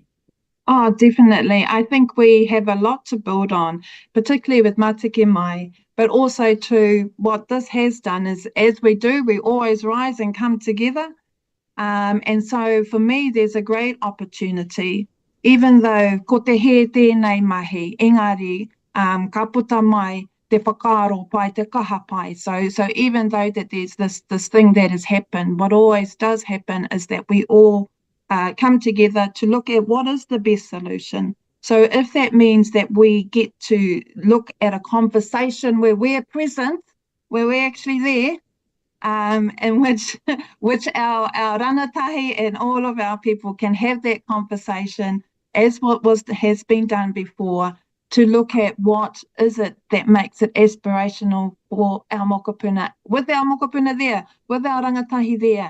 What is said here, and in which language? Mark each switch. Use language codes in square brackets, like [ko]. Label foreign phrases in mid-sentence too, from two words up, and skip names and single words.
[en] Oh, definitely. I think we have a lot to build on, particularly with Matike Mai, but also to what this has done is, as we do, we always rise and come together. And so for me, there's a great opportunity, even though [mi] ko te he tēnei mahi, engari, ka puta mai te whakaro pai, te kaha pai. [en] So even though that there's this thing that has happened, what always does happen is that we all come together to look at what is the best solution. So if that means that we get to look at a conversation where we're present, where we're actually there, in which our rangatahi and all of our people can have that conversation as has been done before, to look at what is it that makes it aspirational for our mokopuna, with our mokopuna there, with our rangatahi there.